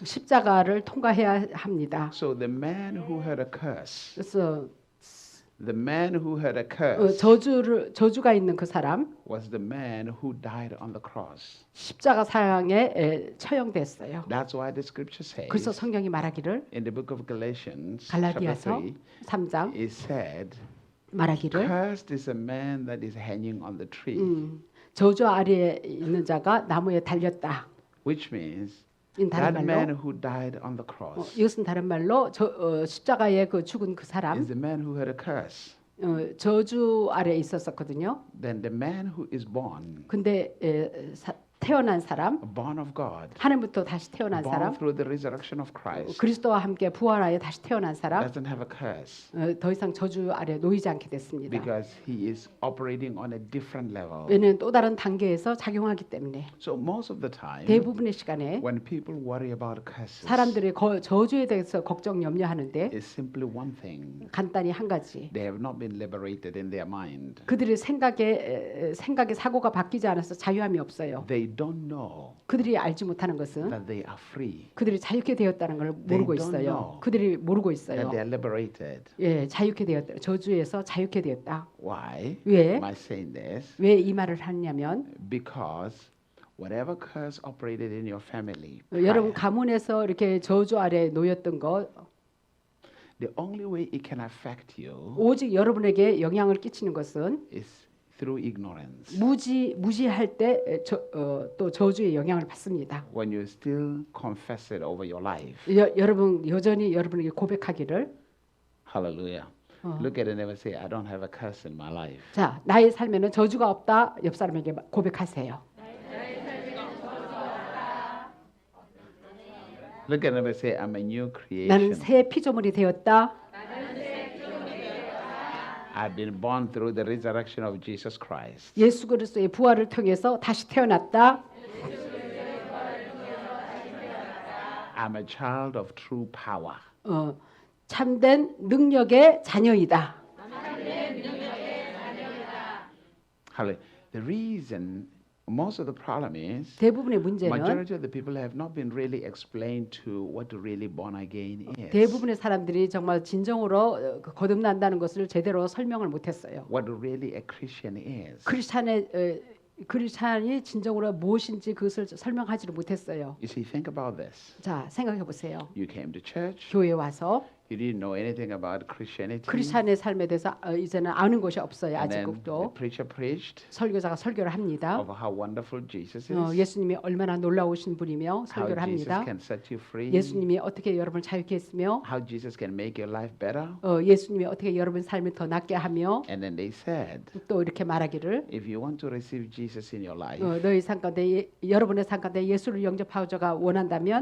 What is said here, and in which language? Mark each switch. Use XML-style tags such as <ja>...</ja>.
<ko>십자가를 통과해야 합니다.</ko> <en>So the man who had a curse,</en> <ko>그래서</ko> <en>the man who had a curse</en> <ko>저주가 있는 그 사람</ko> <en>was the man who died on the cross.</en> <ko>십자가 사형에 처형됐어요.</ko> <en>That's why the scripture says</en> <ko>그래서 성경이 말하기를</ko> <en>in the book of Galatians chapter</en> <ko>갈라디아서</ko> <en>3,</en> <ko>3장</ko> <en>it said,</en> <ko>말하기를</ko> <en>cursed is a man that is hanging on the tree.</en> <ko>저주 아래에 있는 자가 나무에 달렸다.</ko> <en>Which means</en> <ko>이 다른</ko> <en>that man</en> <ko>말로</ko> <en>who died on the cross</en> <ko>이것은 다른 말로 십자가에 그 죽은 그</ko> <en>is</en> <ko>사람</ko> <en>the man who had a curse.</en> <ko>저주 아래에 있었었거든요.</ko> <en>Then the man who is born</en> <ko>근데 태어난 사람,</ko> <en>born of God,</en> <ko>하나님부터 다시 태어난</ko> <en>born</en> <ko>사람,</ko> <en>through the resurrection of Christ,</en> <ko>그리스도와 함께 부활하여 다시 태어난 사람,</ko> <en>doesn't have a curse</en> <ko>더 이상 저주 아래 놓이지 않게 됐습니다.</ko> <en>because he is operating on a different level.</en> <ko>왜냐하면 또 다른 단계에서 작용하기 때문에</ko> <en>So most of the time,</en> <ko>대부분의 시간에</ko> <en>when people worry about curses,</en> <ko>사람들이 저주에 대해서 걱정 염려하는데</ko> <en>is simply one thing.</en> <ko>간단히 한 가지,</ko> <en>They have not been liberated in their mind.</en> <ko>그들의 생각의 사고가 바뀌지 않아서 자유함이 없어요.</ko> <en>They don't know</en> <ko>그들이 알지 못하는 것은</ko> <en>that they are free,</en> <ko>그들이 자유케 되었다는 걸 모르고</ko> <en>don't</en> <ko>있어요.</ko> <en>know</en> <ko>그들이 모르고</ko> <en>that</en> <ko>있어요.</ko> <en>they are liberated.</en> <ko>예, 자유케 되었다. 저주에서 자유케 되었다.</ko> <en>Why</en> <ko>왜?</ko> <en>am I saying this?</en> <ko>왜 이 말을 하냐면</ko> <en>Because whatever curse operated in your family,</en> <ko>여러분</ko> <en>prior,</en> <ko>가문에서 이렇게 저주 아래 놓였던 거</ko> <en>the only way it can affect you</en> <ko>오직 여러분에게 영향을 끼치는 것은</ko> <en>is through ignorance.</en> <ko>무지할 때 또 저주의 영향을 받습니다.</ko> <en>When you still confess it over your life.</en> <ko>여러분 여전히 여러분에게 고백하기를</ko> <en>Hallelujah. Look at it and never say, I don't have a curse in my life.</en> <ko>자, 나의 삶에는 저주가 없다. 옆 사람에게 고백하세요.</ko> <en>Look at it and say, I'm a new creation.</en> <ko>새 피조물이 되었다.</ko> <en>I've been born through the resurrection of Jesus Christ.</en> <ko>예수 그리스도의 부활을 통해서 다시 태어났다.</ko> <en>I'm a child of true power.</en> <ko>참된 능력의 자녀이다.</ko> <en>Hallelujah. The reason, most of the problem is,</en> <ko>대부분의 문제는</ko> <en>majority of the people have not been really explained to what really born again is.</en> <ko>대부분의 사람들이 정말 진정으로 거듭난다는 것을 제대로 설명을 못했어요.</ko> <en>What really a Christian is.</en> <ko>크리스찬이 진정으로 무엇인지 그것을 설명하지를 못했어요.</ko> <en>You see, think about this.</en> <ko>자, 생각해 보세요.</ko> <en>You came to church.</en> <ko>교회 와서</ko> <en>You didn't know anything about Christianity.</en> <ko>크리스찬의 삶에 대해서 이제는 아는 것이 없어요.</ko> <en>And then the</en> <ko>아직도</ko> <en>preacher preached</en> <ko>설교자가 설교를 합니다.</ko> <en>of how wonderful Jesus is.</en> <ko>예수님이 얼마나 놀라우신 분이며</ko> <en>How</en> <ko>설교를</ko> <en>Jesus</en> <ko>합니다.</ko> <en>can set you free.</en> <ko>예수님이 어떻게 여러분을 자유케 했으며</ko> <en>How Jesus can make your life better.</en> <ko>예수님이 어떻게 여러분 삶을 더 낫게 하며</ko> <en>And then they said,</en> <ko>또 이렇게 말하기를</ko> <en>if you want to receive Jesus in your life</en> <ko>너희 삶 가운데 여러분의 삶 가운데 예수를 영접하고자 원한다면</ko>